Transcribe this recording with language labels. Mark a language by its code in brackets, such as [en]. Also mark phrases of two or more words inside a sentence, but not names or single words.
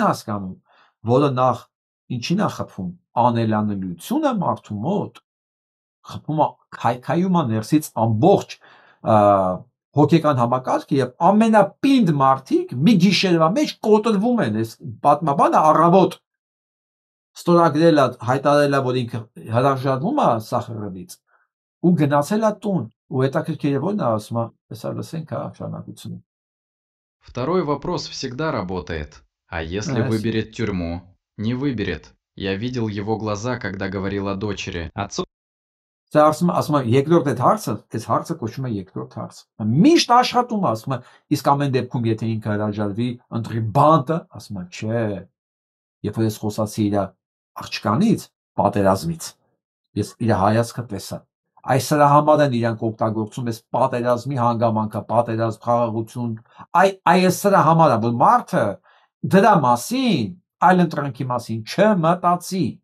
[hy] հասկանում, որը նախ ինչին է խփում, անելանելիությունը մարդու մոտ, խփում է քայքայում է ներսից ամբողջ հոգեկան համակարգը եւ ամենապինդ մարդիկ մի գիշերվա մեջ կոտրվում են, այս պատմաբանը առավոտ ստորագրել է, հայտարարել է, որ ինքը հրաժարվում է սախրելից ու գնացել է տուն, ու հետաքրքիր է որ նա ասում է, հեսա լսենք շարունակությունը։ [ru] Второй вопрос всегда работает. А если выберет тюрьму? Не выберет. Я видел его глаза, когда говорил о дочери. Отцу [hy] Սա ասում է երկրորդ այս հարցը կոչվում է երկրորդ հարց։ Միշտ աշխատում է, ասում է, իսկ ամեն դեպքում եթե ինքը հրաժարվի, ընտրի բանտը, ասում է, չէ։ Երբ որ ես խոսացի իր աղջկանից, պատերազմից, ես իր հայացքը տեսա։ Այս սրա համար են իրանք օգտագործում այս պատերազմի հանգամանքը, պատերազմ, խաղաղություն, այս սրա համար է, որ մարդը դրա մասին, այլ ընտրանքի մասին չմտածի։